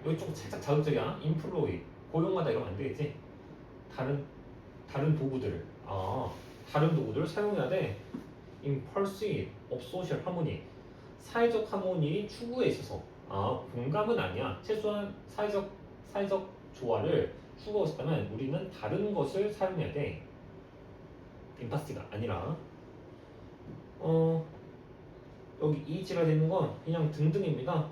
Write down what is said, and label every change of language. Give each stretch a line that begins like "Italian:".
Korean: 여기 좀 살짝 자극적이야. 인플로이. 고용하다 이러면 안 되겠지. 다른 도구들을. 다른 도구들을 사용해야 돼.
English: In pursuit of social harmony.
Korean: 사회적 하모니 추구에 있어서. 공감은 아니야. 최소한 사회적 조화를 추구하고 싶다면 우리는 다른 것을 사용해야 돼. 임파스가 아니라. 여기 이지가 되는 건 그냥 등등입니다.